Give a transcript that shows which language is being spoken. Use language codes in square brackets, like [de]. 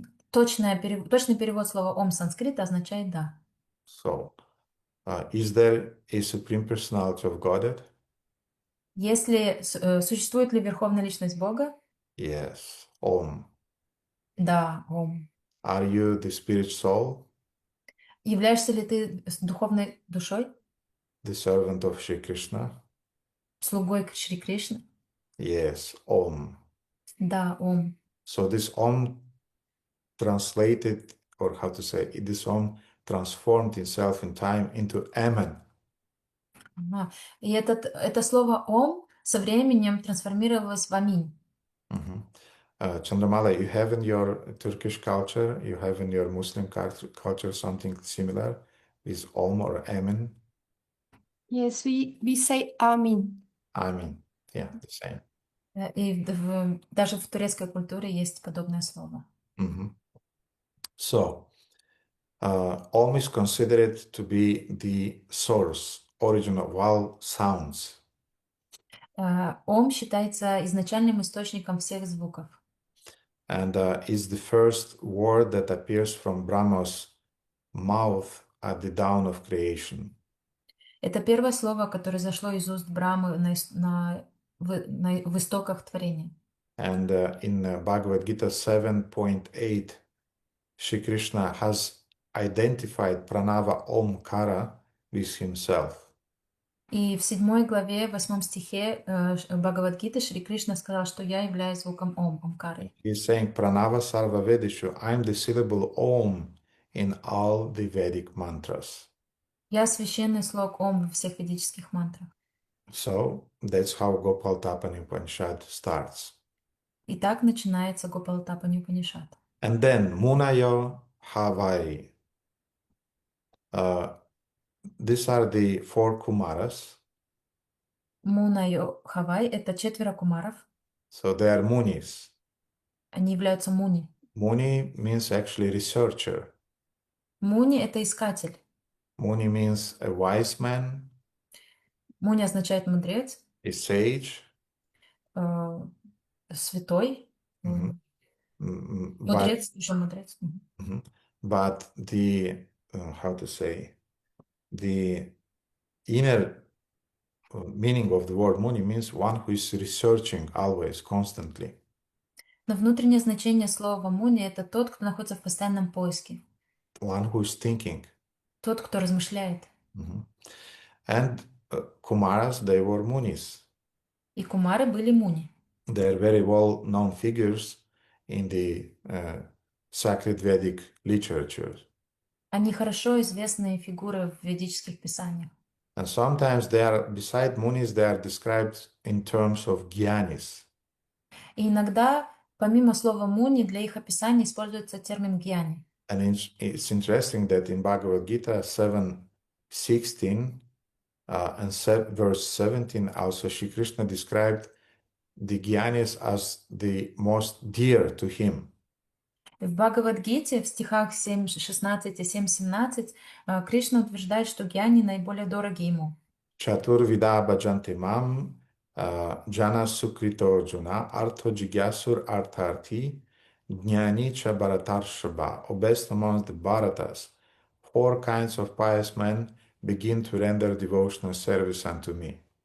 [ru] Точный перевод слова Ом санскрита означает «да». [en] So, is there a supreme personality of Godhead? [ru] Существует ли Верховная Личность Бога? [en] Yes, Om. [ru] Да, Ом. [en] Are you the spirit soul, [ru] Являешься ли ты духовной душой, [en] the servant of Shri Krishna? [ru] слугой Шри Кришны? [en] Yes, Om. [ru] Да, Ом. [en] So this Om translated, or how to say, this Om transformed itself in time into Amen. [ru] Ага. И это слово «ом» со временем трансформировалось в «аминь». Mhm. [en] Chandramala, you have in your Turkish culture, you have in your Muslim culture something similar with Om or Amen? Yes, we say Amin. Amen. Yeah, the same. [ru] И даже в турецкой культуре есть подобное слово. Mhm. [en] So, Om is considered to be the source, origin of all sounds. [ru] Ом считается изначальным источником всех звуков. [en] And is the first word that appears from Brahma's mouth at the dawn of creation. [ru] Это первое слово, которое зашло из уст Брамы в истоках творения. [en] And in Bhagavad Gita 7.8, Shri Krishna has identified Pranava Omkara with himself. [ru] И в 7 главе, 8 стихе Бхагавад-гиты Шри Кришна сказал, что я являюсь звуком Ом, Омкары. [en] He's saying [sa] Pranava Sarva Vedishu, [en] I'm the syllable Om in all the Vedic mantras. [ru] Я священный слог Ом во всех ведических мантрах. [en] So that's how Gopalатapani Upanishad starts. [ru] И так начинается Гопалатапани Упанишад. [en] And then Munayo Havai. These are the 4 Kumaras. [ru] Муна Хавай — это 4 кумаров. [en] So they are Munis. [ru] Они являются муни. [en] Muni means actually researcher. [ru] Муни — это искатель. [en] Muni means a wise man, [ru] Муни означает мудрец, [en] a sage. [ru] святой, [en] Mhm. But [ru] мудрец, еще мудрец. mhm. [en] But the how to say, the inner meaning of the word Muni means one who is researching always, constantly. [ru] Но внутреннее значение слова муни — это тот, кто находится в постоянном поиске, [en] One who is thinking. [ru] тот, кто размышляет. Mhm. [en] And Kumaras, they were Munis. [ru] И кумары были муни. [en] They are very well-known figures in the sacred Vedic literature. [ru] Они хорошо известные фигуры в ведических писаниях. [en] And sometimes they are, beside Munis, they are described in terms of Gyanis. [ru] И иногда, помимо слова муни, для их описания используется термин гьяни. [en] And it's interesting that in Bhagavad Gita 7:16 and verse 17, also Shri Krishna described the Gyanis as the most dear to him. [ru] В Бхагавад-гите в стихах 7.16 и 7.17 Кришна утверждает, что гьяни наиболее дороги ему. [sa] Chaturvida bhajanti mam jana sukrito juna artho jigyasur artharthi jnani cha bharatarshaba. [en] O best amongst the Bharatas, 4 kinds of pious men begin to render devotional service unto me.